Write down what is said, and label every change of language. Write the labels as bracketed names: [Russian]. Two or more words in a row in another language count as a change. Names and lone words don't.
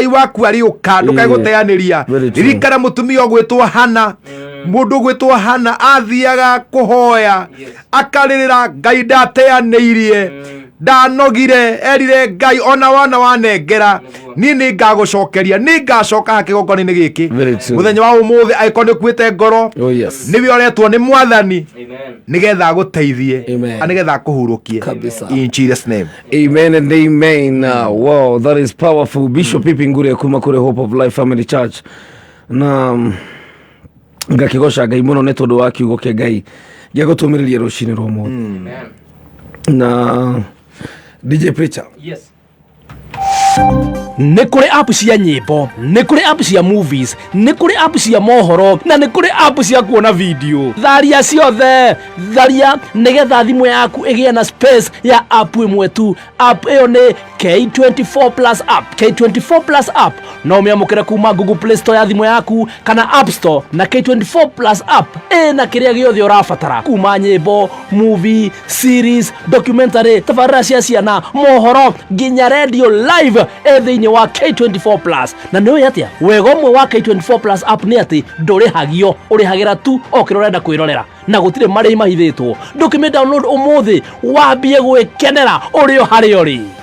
[Kikuyu] waku ariuka ndukae guteaniria ririkana mutumia ogwitwo Hana mundu gwitwo Hana athiaga kuhoya akaririra Ngai ndateanirie ndanogire erire Ngai ona wana wanengera ni ngagucokeria ni ngacoka hakigongoni-ini giki muthenya wa umuthi aiko ni kwite ngoro niwe oretwo ni mwathani nigetha guteithie nigetha kuhurukie [English] in Jesus name. Amen and amen. Wow, that is powerful. [Kikuyu] Bishop Ipingure kuma kure Hope of Life Family Church na ngakigosha Ngai muno ne tondu wa kiugo kia Ngai gia gutumiriria rucini rwa umuthi. Na DJ Preacher. [English] Yes. [Kikuyu] Nĩ kũrĩ app cia nyĩmbo, nĩ kũrĩ app cia movies, nĩ kũrĩ app cia mohoro, na nĩ kũrĩ app cia kuona video. Tharia ciothe, tharia nĩgetha thimũ yaku ĩgĩe na space ya app ĩmwe tu. App ĩyo nĩ K24 Plus app. K24 Plus app no ũmĩamũkĩre kuma Google Play Store ya thimũ yaku kana App Store, na K24 Plus app ĩna kĩrĩa gĩothe ũrabatara kuma nyĩmbo, [English] movie, series, documentary, [Kikuyu] tabarĩra cia ciana, mohoro nginya [English] radio live [Kikuyu] thĩinĩ wa K24 Plus. Na nĩ ũĩ atĩa wega ũmwe wa K24 Plus app nĩ atĩ ndũrĩhagio, ũrĩhagĩra tu o kĩrĩa ũrenda kwĩrorera na gũtirĩ marĩhi mahithĩtwo. Ndũkĩmĩ download ũmũthĩ wambie gwĩkenera ũrĩ o harĩa ũrĩ.